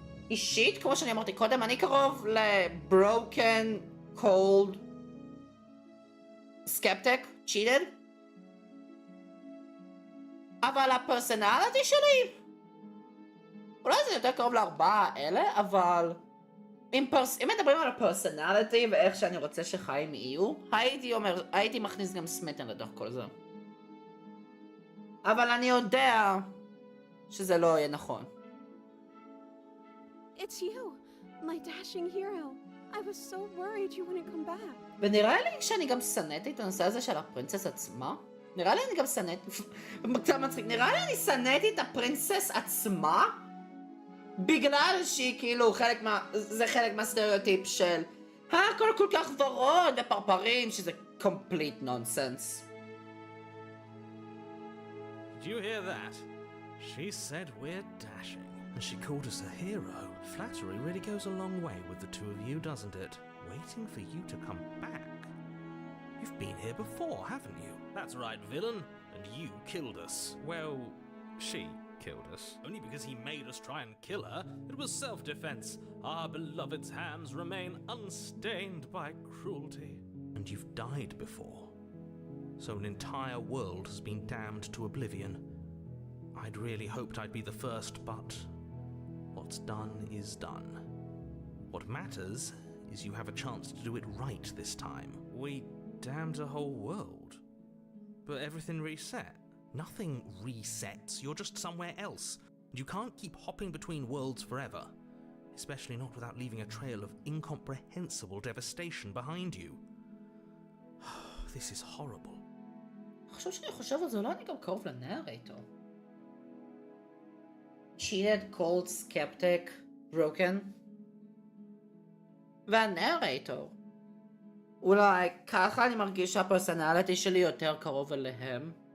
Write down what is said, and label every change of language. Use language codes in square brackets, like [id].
[he] אישית, כמו שאני אמרתי קודם, אני קרוב לברוקן, קולד, סקפטיק, צ'יטד, אבל הפרסונליטי שלי, אולי זה יותר קרוב לארבעה אלה, אבל אם מדברים על הפרסונליטי ואיך שאני רוצה שחיים יהיו, הייתי מכניס גם סמטן לתוך כל זה. אבל אני יודע שזה לא יהיה נכון. [en] it's you, my dashing hero. I was so worried you wouldn't come back. [he] ונראה לי שאני גם שנאתי את הנושא הזה של הפרינסס עצמה. נראה לי אני גם שנאתי, קצת מצחיק, נראה לי אני שנאתי את הפרינסס עצמה, בגלל שהיא כאילו זה חלק מהסטריאוטיפ של הכל כל כך ורוד ופרפרים, שזה [en] complete nonsense. Did you hear that? She said we're dashing, and she called us a hero. Flattery really goes a long way with the two of you, doesn't it? Waiting for you to come back. You've been here before, haven't you? That's right, villain. And you killed us. Well, she killed us. Only because he made us try and kill her. It was self-defense. Our beloved's hands remain unstained by cruelty. And you've died before. So an entire world has been damned to oblivion. I'd really hoped I'd be the first, but what's done is done. What matters is you have a chance to do it right this time. We damned a whole world. But everything reset. Nothing resets, you're just somewhere else. And you can't keep hopping between worlds forever. Especially not without leaving a trail of incomprehensible devastation behind you. This is horrible. [he] עכשיו שאני חושב על זה, אולי אני גם קרוב לנרייטור. [en] Cheated, cold, skeptic, broken. [he] והנרייטור. אולי ככה אני מרגיש שהפרסונליטי שלי יותר קרוב אליהם.